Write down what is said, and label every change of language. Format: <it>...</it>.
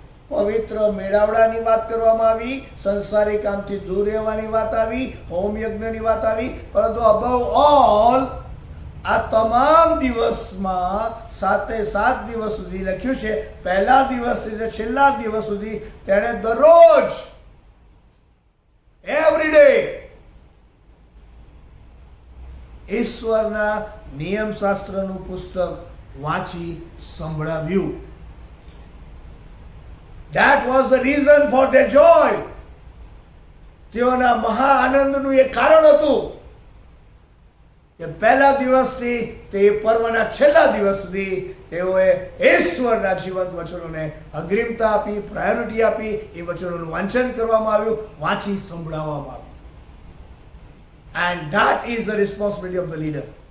<gu>પવિત્ર મેળાવડાની વાત કરવામાં આવી, સંસારી કામથી દૂર રહેવાની વાત આવી, હોમ યજ્ઞની વાત આવી, પરંતુ</gu> <en>above all</en> <gu>આ તમામ દિવસમાં 7 દિવસ સુધી લખ્યું છે, પહેલા દિવસથી છેલ્લા દિવસ સુધી તેણે દરરોજ</gu> <en>every day</en> <gu>ઈશ્વરના નિયમશાસ્ત્રનું પુસ્તક વાંચી સંભળાવ્યું.</gu> <en>That was the reason for their joy.</en> <gu>તેઓના મહા આનંદનું એક કારણ હતું કે પહેલા દિવસથી તે પર્વના છેલ્લા દિવસ સુધી તેઓએ ઈશ્વરના જીવંત વચનોને અગ્રિમતા આપી, પ્રાયોરિટી આપી, એ વચનોનું વાંચન કરવામાં આવ્યું, વાંચી સંભળાવવામાં આવ્યું.</gu> <en>And that is the responsibility of the leader.</en>